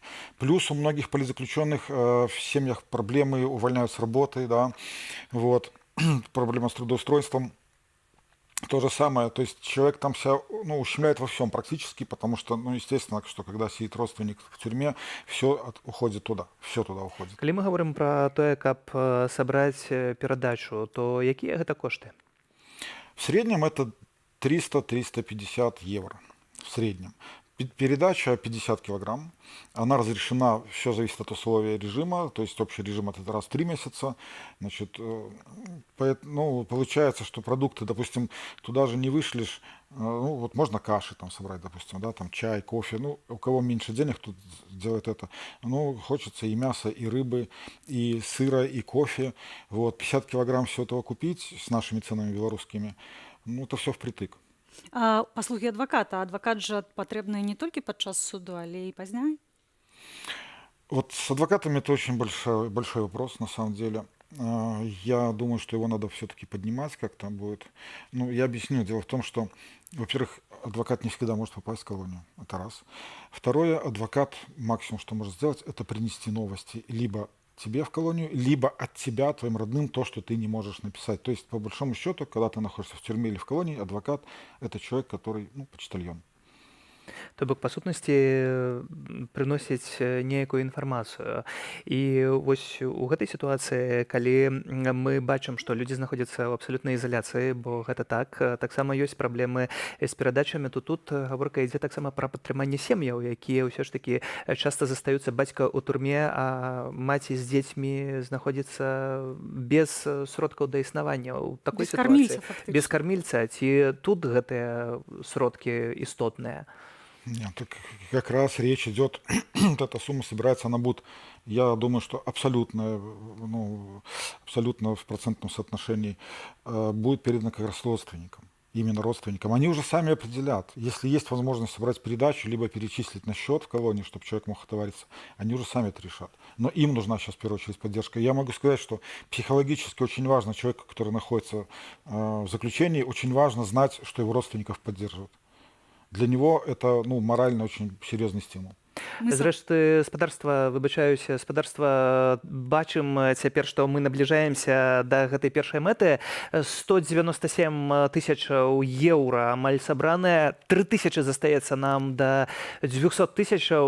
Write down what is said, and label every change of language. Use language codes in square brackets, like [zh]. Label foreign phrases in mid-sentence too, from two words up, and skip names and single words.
[ru] Плюс у многих политзаключенных в семьях проблемы, увольняют с работы, да, вот, проблема с трудоустройством. То же самое, то есть человек там себя, ну, ущемляет во всем практически, потому что, ну, естественно, что когда сидит родственник в тюрьме, все уходит туда, все туда уходит. [be] Калі мы [ru] говорим про [be] тое, каб сабраць перадачу, то якія гэта кошты? [ru] В среднем это 300-350 евро. В среднем. Передача 50 килограмм. Она разрешена, все зависит от условий режима. То есть общий режим это раз в 3 месяца. Значит, ну, получается, что продукты, допустим, туда же не вышлешь. Ну, вот можно каши там собрать, допустим, да, там чай, кофе. Ну, у кого меньше денег, тут делает это. Ну, хочется и мяса, и рыбы, и сыра, и кофе. Вот, 50 килограмм всего этого купить с нашими ценами белорусскими, ну, это все впритык. [be] А паслугі адваката. Адвакат жа патрэбны не толькі падчас суду, але і пазней? [ru] Вот с адвокатами это очень большой вопрос, на самом деле. Я думаю, что его надо все-таки поднимать как-то будет. Ну, я объясню. Дело в том, что, во-первых, адвокат не всегда может попасть в колонию. Это раз. Второе, адвокат максимум, что может сделать, это принести новости. Либо тебе в колонию, либо от тебя, твоим родным, то, что ты не можешь написать. То есть, по большому счету, когда ты находишься в тюрьме или в колонии, адвокат – это человек, который, ну, почтальон. [be] То бок, па сутнасці, прыносіць нейкую інфармацыю. І вось у гэтай сітуацыі, калі мы бачым, што людзі знаходзяцца ў абсалютнай ізаляцыі, бо гэта так, таксама ёсць праблемы з перадачамі, то тут гаворка ідзе таксама пра падтрыманне сем'яў, якія ўсё ж такі часта застаюцца бацька ў турме, а маці з дзецьмі знаходзіцца без сродкаў да існавання ў такой сітуацыі. Без кармільца. Ці тут гэтыя сродкі істотныя? [ru] Нет, так как раз речь идет, вот эта сумма собирается, она будет, я думаю, что абсолютно, ну, абсолютно в процентном соотношении будет передана как раз родственникам. Именно родственникам. Они уже сами определят. Если есть возможность собрать передачу, либо перечислить на счет в колонии, чтобы человек мог отовариться, они уже сами это решат. Но им нужна сейчас в первую очередь поддержка. Я могу сказать, что психологически очень важно человеку, который находится в заключении, очень важно знать, что его родственников поддерживают. Для него это, ну, морально очень серьезный стимул. [be] Зрэшты, спадарства, выбачаюся, спадарства, бачым цяпер, што мы набліжаемся да гэтай першай мэты. 197 тысячаў еўра амаль сабраныя, 3000 застаецца нам да 200 тысячаў.